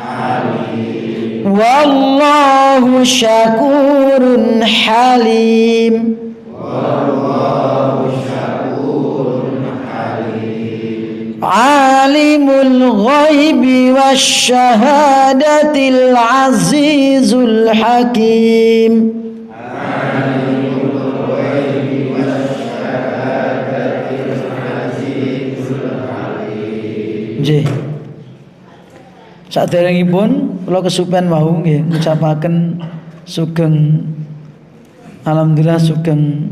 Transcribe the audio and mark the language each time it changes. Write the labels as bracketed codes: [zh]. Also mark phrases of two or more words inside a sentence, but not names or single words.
[ar] والله شكور حليم. عالم الغيب والشهادة العزيز الحكيم. [jv] Nggih. Saderengipun kula kesupen wau nggih ngucapaken sugeng alhamdulillah sugeng